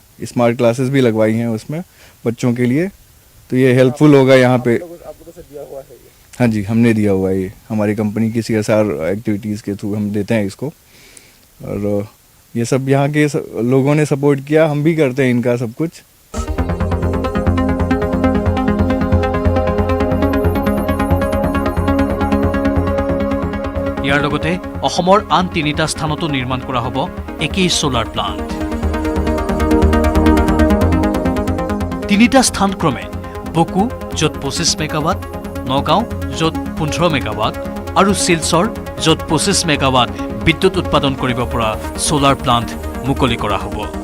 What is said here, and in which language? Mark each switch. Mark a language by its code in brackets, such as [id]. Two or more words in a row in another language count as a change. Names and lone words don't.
[en] smart classes [hi] भी लगवाई हैं उसमें बच्चों के लिए, तो ये हेल्पफुल होगा यहाँ पे। हाँ जी, हमने दिया हुआ है, ये हमारी कंपनी की [en] CSR activities [hi] के थ्रू हम देते हैं इसको, और ये सब यहाँ के लोगों ने सपोर्ट किया, हम भी करते हैं इनका सब कुछ। [as] ইয়াৰ লগতে অসমৰ আন 3টা স্থানতো নিৰ্মাণ কৰা হ'ব একেই [en] solar plant. [as] 3টা স্থান ক্ৰমে বকু, য'ত 25 মেগাৱাট, নগাঁও, য'ত 15 মেগাৱাট, আৰু শিলচৰ, য'ত 25 মেগাৱাট বিদ্যুৎ উৎপাদন কৰিব পৰা [en] solar plant [as] মুকলি কৰা হ'ব।